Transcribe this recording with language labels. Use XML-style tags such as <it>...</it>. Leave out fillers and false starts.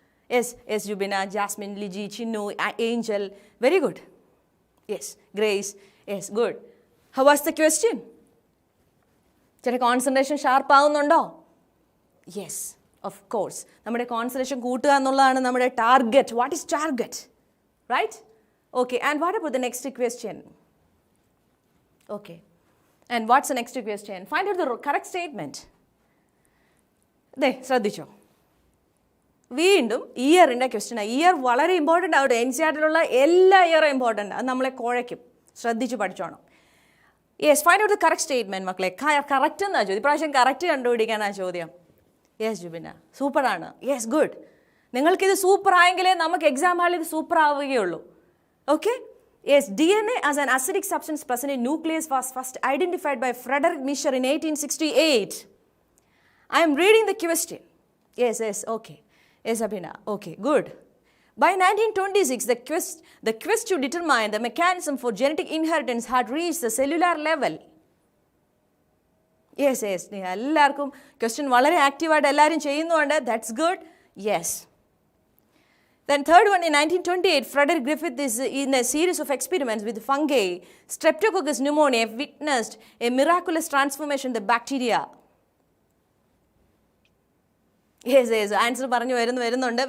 <en>Yes Jubina, Jasmine, Liji, Chinnu, Angel, very good. Yes, Grace, yes, good. How was the question?</en> <ml>ചില concentration sharp ആവുന്നുണ്ടോ?</ml> <en>Yes, of course.</en> <ml>നമ്മുടെ concentration കൂട്ടുക എന്നുള്ളതാണ് നമ്മുടെ target.</ml> <en>What is target? Right? Okay, and what about the next question? Okay, and what's the next question? Find out the correct statement.</en> <ml>ശ്രദ്ധിച്ചോ, വീണ്ടും ഇയറിൻ്റെ ക്വസ്റ്റ്യനാണ്. Year വളരെ ഇമ്പോർട്ടൻ്റ് ആവട്ടെ. NCERT-ലുള്ള എല്ലാ ഇയറും ഇമ്പോർട്ടൻ്റ്. അത് നമ്മളെ കുഴയ്ക്കും. ശ്രദ്ധിച്ച് പഠിച്ചോണം.</ml> <en>yes, find out the correct statement</en> <ml>മക്കളെ. കറക്റ്റ് എന്നാണ് ചോദ്യം. ഇപ്രാവശ്യം കറക്റ്റ് കണ്ടുപിടിക്കാനാണ് ചോദ്യം. യെസ് ജുബിന, സൂപ്പറാണ്.</ml> <en>Yes, good.</en> <ml>നിങ്ങൾക്കിത് സൂപ്പർ ആയെങ്കിലേ നമുക്ക് എക്സാം ഹാളിൽ ഇത് സൂപ്പർ ആവുകയുള്ളൂ.</ml> <en>Okay? Yes, DNA as an acidic substance present in nucleus was first identified by Frederick Mischer in 1868. I am reading the question. Yes, okay. Yes, Abhina. Okay, good. By 1926, the quest to determine the mechanism for genetic inheritance had reached the cellular level.</en> <ml>Yes, എല്ലാവർക്കും question വളരെ ആക്റ്റീവായിട്ട് എല്ലാവരും ചെയ്യുന്നുണ്ട്.</ml> <en>That's good. Yes. Then third one, in 1928, Frederick Griffith is in a series of experiments with fungi, Streptococcus pneumoniae, witnessed a miraculous transformation in the bacteria.</en> <ml>Yes, answer പറഞ്ഞു വരുന്നുണ്ട്.</ml>